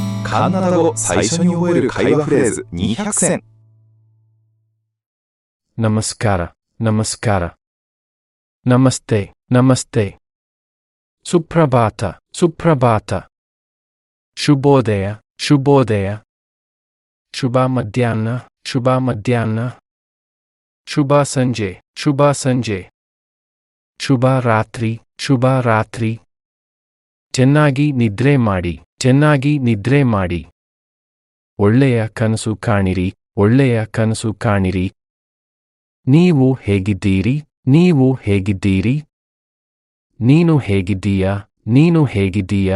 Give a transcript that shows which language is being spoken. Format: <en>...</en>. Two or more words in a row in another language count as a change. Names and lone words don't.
<ja>カンナダ語最初に覚える会話フレーズ200選。</ja> <kn>ನಮಸ್ಕಾರ, ನಮಸ್ಕಾರ. ನಮಸ್ತೆ, ನಮಸ್ತೆ. ಸುಪ್ರಭಾತ, ಸುಪ್ರಭಾತ. ಶುಭೋದಯ, ಶುಭೋದಯ. ಶುಭ ಮಧ್ಯಾಹ್ನ, ಶುಭ ಮಧ್ಯಾಹ್ನ. ಶುಭ ಸಂಜಯ, ಶುಭ ಸಂಜಯ. ಶುಭ ರಾತ್ರಿ, ಶುಭ ರಾತ್ರಿ. ಚೆನ್ನಾಗಿ ನಿದ್ರೆ ಮಾಡಿ, ಚೆನ್ನಾಗಿ ನಿದ್ರೆ ಮಾಡಿ. ಒಳ್ಳೆಯ ಕನಸು ಕಾಣಿರಿ, ಒಳ್ಳೆಯ ಕನಸು ಕಾಣಿರಿ. ನೀವು ಹೇಗಿದ್ದೀರಿ, ನೀವು ಹೇಗಿದ್ದೀರಿ? ನೀನು ಹೇಗಿದ್ದೀಯಾ, ನೀನು ಹೇಗಿದ್ದೀಯಾ?</kn>